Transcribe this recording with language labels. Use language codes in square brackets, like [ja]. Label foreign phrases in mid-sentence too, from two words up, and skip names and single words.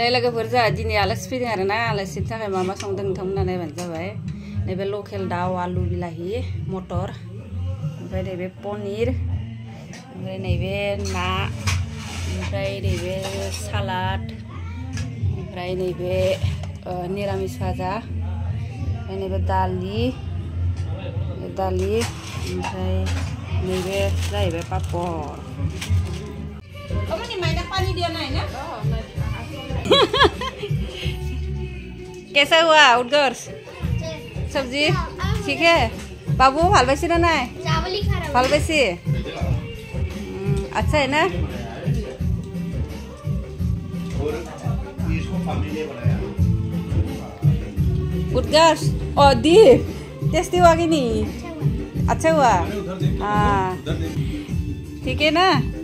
[brx] दायो लोगोफोर जोंहा दिनै आलासि फैदों आरो ना आलासिनि थाखाय मा मा संदों नोंथांमोना नायबानो जाबाय नैबे लकेल दाउ आलु बिलाहि मटर ओमफ्राय नैबे पनिर ओमफ्राय नैबे ना ओमफ्राय नैबे सालाद ओमफ्राय नैबे निरामिस भाजा ओमफ्राय नैबे दालि ओमफ्राय नैबे जाहैबाय पापड़ [hi] कैसा हुआ उत्कर्ष सब्जी ठीक है बाबू [as] ভাল পাইছি না নাই ভাল পাইছি [hi] अच्छा है ना उत्कर्ष और दीप टेस्टी हुआ कि नहीं अच्छा हुआ हाँ ठीक है ना